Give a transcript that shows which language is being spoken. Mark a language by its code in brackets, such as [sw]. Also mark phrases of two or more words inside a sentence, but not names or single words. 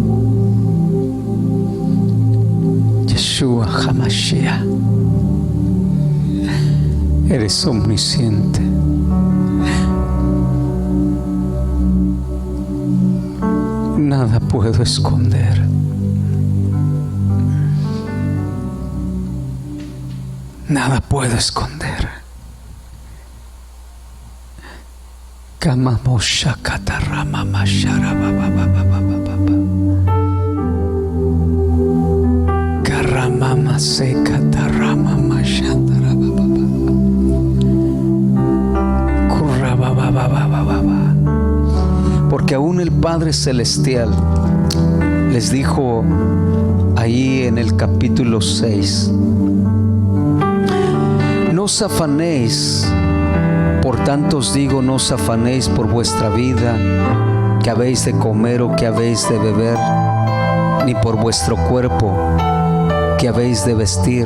[es] Yeshua HaMashiach, eres omnisciente. Nada puedo esconder. Nada puedo esconder. Kamamosha katarama mashara baba baba baba karamama seka tarama mashatara baba kuraba baba baba baba. Porque aún el Padre Celestial les dijo ahí en el capítulo 6: no os afanéis, por tanto os digo, no os afanéis por vuestra vida, que habéis de comer o que habéis de beber, ni por vuestro cuerpo, que habéis de vestir.